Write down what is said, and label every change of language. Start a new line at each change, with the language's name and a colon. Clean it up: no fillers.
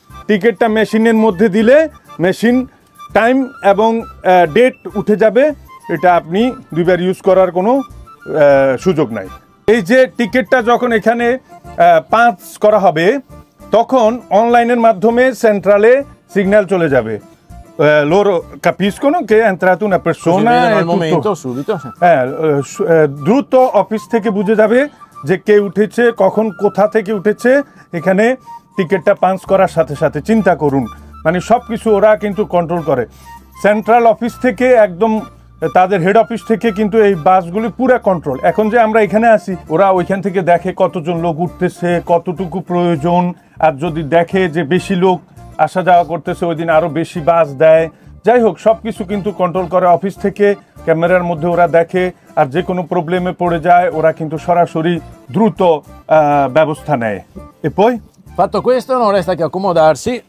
Bangla: টিকিটটা মেশিনের মধ্যে দিলে মেশিন টাইম এবং ডেট উঠে যাবে। এটা আপনি দুইবার ইউজ করার কোনো সুযোগ নাই। এই যে টিকিটটা যখন এখানে পাঁচ করা হবে, তখন অনলাইনের মাধ্যমে সেন্ট্রালে সিগন্যাল চলে যাবে।
Italian: Loro capiscono che è entrata una persona al momento, subito.
Bangla: হ্যাঁ, দ্রুত অফিস থেকে বুঝে যাবে যে কে উঠেছে, কখন, কোথা থেকে উঠেছে। এখানে টিকিটটা পাঞ্চ করার সাথে সাথে চিন্তা করুন, মানে সব কিছু ওরা কিন্তু কন্ট্রোল করে। সেন্ট্রাল অফিস থেকে একদম তাদের হেড অফিস থেকে কিন্তু এই বাসগুলি পুরো কন্ট্রোল। এখন যে আমরা এখানে আছি, ওরা ওইখান থেকে দেখে কতজন লোক উঠতেছে, কতটুকু প্রয়োজন। আর যদি দেখে যে বেশি লোক আসা যাওয়া করতেছে, ওই দিন আরও বেশি বাস দেয়। যাই হোক, সব কিছু কিন্তু কন্ট্রোল করে অফিস থেকে। ক্যামেরার মধ্যে ওরা দেখে, আর যে কোনো প্রবলেমে পড়ে যায় ওরা কিন্তু সরাসরি দ্রুত ব্যবস্থা নেয়।
Italian: E poi? Fatto questo non resta che accomodarsi.